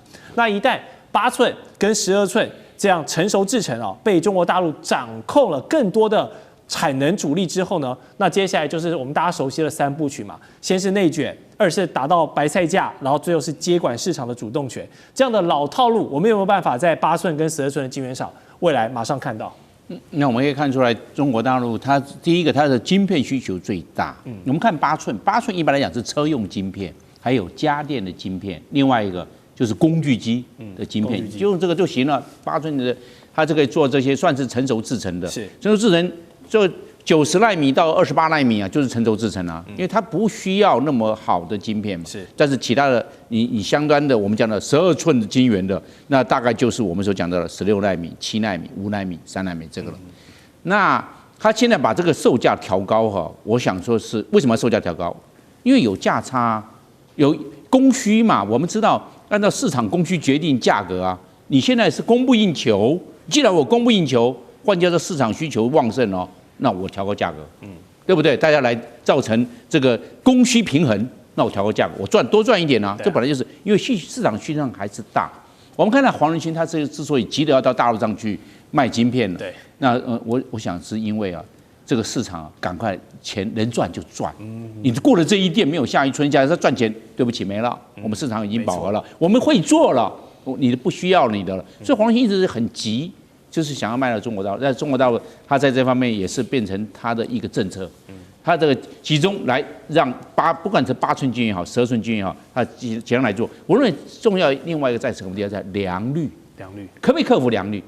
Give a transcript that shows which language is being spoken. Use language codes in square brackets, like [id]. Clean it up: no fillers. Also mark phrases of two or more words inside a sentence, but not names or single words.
[zh] 那一旦8寸跟12寸這樣成熟製程被中國大陸掌控了更多的產能主力之後呢，那接下來就是我們大家熟悉的3部曲嘛，先是內卷，2是達到白菜價，然後最後是接管市場的主動權。這樣的老套路，我們有沒有辦法在8寸跟12寸的晶圓廠未來馬上看到？那我們可以看出來，中國大陸它第一個它的晶片需求最大。我們看8寸一般來講是車用晶片，還有家電的晶片，另外一個就是工具機的晶片，就用這個就行了。8寸的它这個做這些算是成熟製程的，成熟製程。就90奈米到28奈米啊，就是成熟製程啊，因為它不需要那麼好的晶片嘛。是，但是其他的你相關的我們講的12寸的晶圓的，那大概就是我們所講的16奈米、7奈米、5奈米、3奈米這個了。那它現在把這個售價調高哈，我想說是為什麼要售價調高？因為有價差，有供需嘛。我們知道按照市場供需決定價格啊。你現在是供不應求，既然我供不應求，換句話說市場需求旺盛哦。那我調高價格，對不對？大家來造成這個供需平衡，那我調高價格，我多賺一點啊。這本來就是因為市場需求量還是大。我們看到黃仁勳他之所以急着要到大陸上去賣晶片了，那我想是因為啊，這個市場趕快錢能賺就賺，你過了這一店沒有下一村，假如說賺錢，對不起沒了，我們市場已經飽和了，我們會做了，你不需要你的了。所以黃仁勳一直是很急。就是想要賣到中國大陸，在中國大陸，他在這方面也是變成他的一個政策，他這個集中來讓不管是8寸晶圓也好，12寸晶圓也好，他集中來做。我認為重要另外一個在什麼地方？在良率，可不可以克服良率？